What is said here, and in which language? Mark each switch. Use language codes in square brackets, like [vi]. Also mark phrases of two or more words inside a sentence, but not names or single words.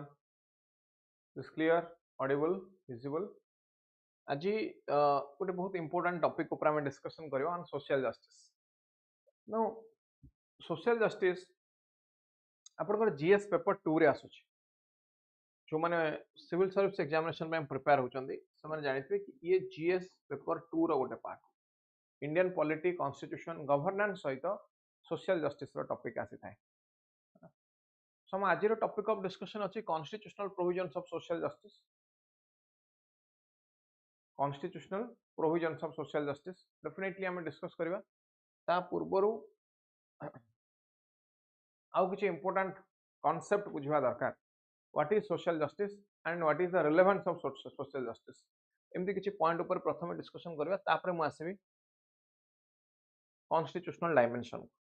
[en] Is clear, audible, visible? [or] Aji ଗୋଟେ ବହୁତ [en] important topic [or] ଉପରେ ଆମେ discussion କରିବା [en] on social justice. Now, social justice [or] ଆପଣଙ୍କର [en] GS paper 2 [or] ରେ ଆସୁଛି. ଯୋଉମାନେ [en] civil service examination [or] ପାଇଁ prepare ହଉଛନ୍ତି ସେମାନେ ଜାଣିଥିବେ କି ଇଏ [en] GS paper 2 [or] ର ଗୋଟେ part. [en] Indian polity, constitution, governance [or] ସହିତ [en] social justice [or] ର topic ଆସିଥାଏ. [en] So [or] ଆମ ଆଜିର [en] topic of discussion ଅଛି constitutional provisions of social justice. Constitutional provisions of social justice definitely [or] ଆମେ discuss କରିବା ତା ପୂର୍ବରୁ ଆଉ କିଛି [en] important concept [or] ବୁଝିବା ଦରକାର. [en] What is social justice and what is the relevance of social justice? [or] ଏମିତି କିଛି point ଉପରେ ପ୍ରଥମେ discussion କରିବା ତାପରେ ମୁଁ ଆସିବି [en] constitutional dimension.